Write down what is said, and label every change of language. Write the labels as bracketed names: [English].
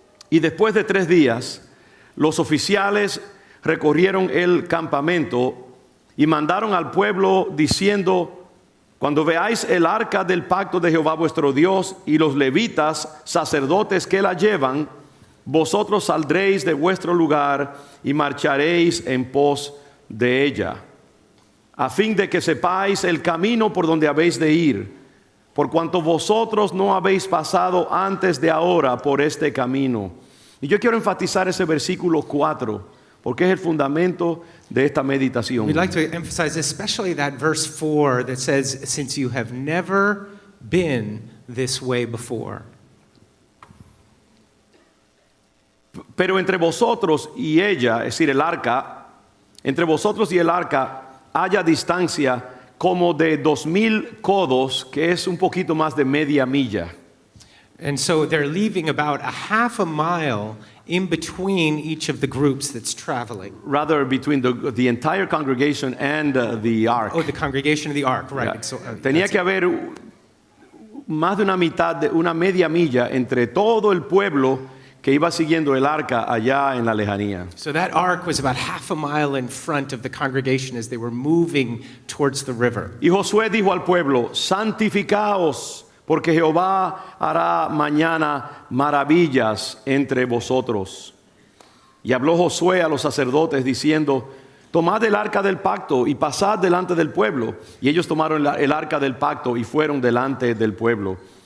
[Spanish] Y después de 3 días, los oficiales recorrieron el campamento y mandaron al pueblo diciendo: cuando veáis el arca del pacto de Jehová vuestro Dios y los levitas, sacerdotes que la llevan, vosotros saldréis de vuestro lugar y marcharéis en pos de ella, a fin de que sepáis el camino por donde habéis de ir, por cuanto vosotros no habéis pasado antes de ahora por este camino. Y yo quiero enfatizar ese versículo 4, porque es el fundamento de esta meditación. [English] We'd like to emphasize especially that verse 4 that says, since you have never been this way before. [Spanish] Pero entre vosotros y ella, es decir, el arca, entre vosotros y el arca haya distancia como de 2,000 codos, que es un poquito más de media milla. [English] And so they're leaving about a half a mile in between each of the groups that's traveling. Rather between the entire congregation and the ark. Oh, the congregation of the ark, right. Yeah. So, [Spanish] Tenía que haber más de una mitad, de una media milla entre todo el pueblo que iba siguiendo el arca allá en la lejanía. [English] So that ark was about half a mile in front of the congregation as they were moving towards the river. [Spanish] Y Josué dijo al pueblo: santificaos, porque Jehová hará mañana maravillas entre vosotros. Y habló Josué a los sacerdotes diciendo: tomad el arca del pacto y pasad delante del pueblo. Y ellos tomaron el arca del pacto y fueron delante del pueblo.